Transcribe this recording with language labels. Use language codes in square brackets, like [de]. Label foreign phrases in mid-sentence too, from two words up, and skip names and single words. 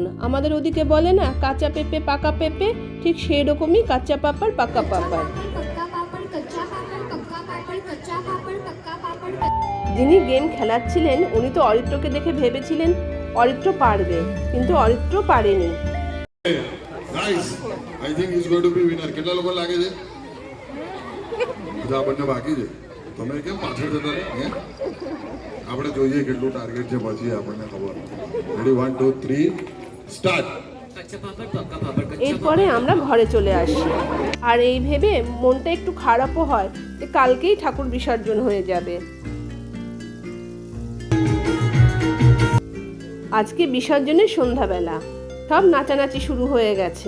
[bn] আমাদের ওদিকে বলে না কাঁচা পেঁপে পাকা পেঁপে, ঠিক সেই রকমই কাঁচা পাপার পাকা পাপার। যিনি গেম খেলাচ্ছিলেন উনি তো অরিত্রকে দেখে ভেবেছিলেন অরিত্র পারবে, কিন্তু অরিত্র পারেনি। [en] I think he's going to be winner. [gu] કેટલા લોકો લાગે છે? બધા આપણને બાકી છે. તમે કેમ પાછળ જતા રહ્યા? આપણે જોઈએ કેટલું ટાર્ગેટ છે પછી આપણને ખબર. [en] ready 1 2 3 start. [bn] এরপরে আমরা ঘরে চলে আসি। আর এই ভেবে মনটা একটু খারাপও হয় যে কালকেই ঠাকুর বিসর্জন হয়ে যাবে। আজকে বিসর্জনের সন্ধ্যাবেলা সব নাচানাচি শুরু হয়ে গেছে।